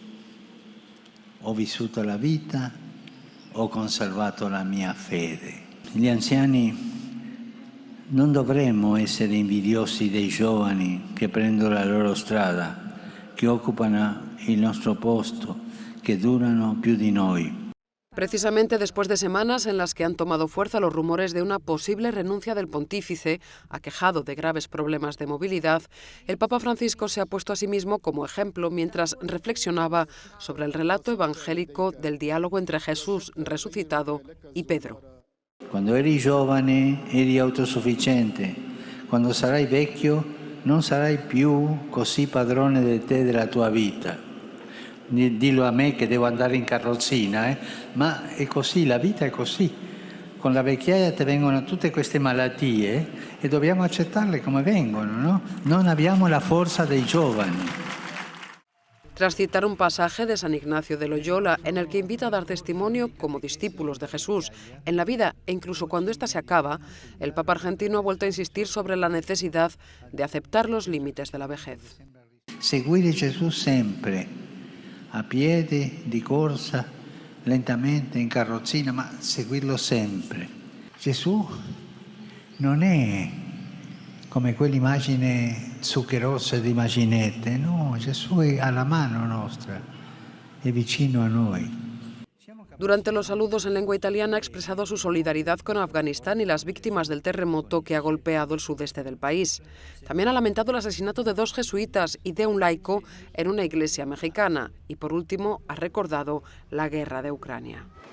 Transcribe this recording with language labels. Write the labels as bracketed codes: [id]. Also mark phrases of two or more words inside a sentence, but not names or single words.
[it] Ho vissuto la vita, ho conservato la mia fede. Gli anziani non dovremmo essere invidiosi dei giovani che prendono la loro strada, che occupano il nostro posto, che durano più di noi. [es] Precisamente después de semanas en las que han tomado fuerza los rumores de una posible renuncia del pontífice, aquejado de graves problemas de movilidad, el Papa Francisco se ha puesto a sí mismo como ejemplo mientras reflexionaba sobre el relato evangélico del diálogo entre Jesús resucitado y Pedro. [it] Quando eri giovane eri autosufficiente, quando sarai vecchio non sarai più così padrone di te e della tua vita. Dillo a me che devo andare in carrozzina, ma è così, la vita è così. Con la vecchiaia ti vengono tutte queste malattie e dobbiamo accettarle come vengono, no? Non abbiamo la forza dei giovani. [es] Tras citar un pasaje de San Ignacio de Loyola en el que invita a dar testimonio como discípulos de Jesús en la vida e incluso cuando ésta se acaba, el Papa argentino ha vuelto a insistir sobre la necesidad de aceptar los límites de la vejez. [it] Seguire Gesù sempre, a piedi, di corsa, lentamente, in carrozzina, ma seguirlo sempre. Gesù non è come quell'immagine zuccherosa di Immaginette, no, Gesù è alla mano nostra, è vicino a noi. [es] Durante los saludos en lengua italiana ha expresado su solidaridad con Afganistán y las víctimas del terremoto que ha golpeado el sudeste del país. También ha lamentado el asesinato de 2 jesuitas y de un laico en una iglesia mexicana. Y por último ha recordado la guerra de Ucrania.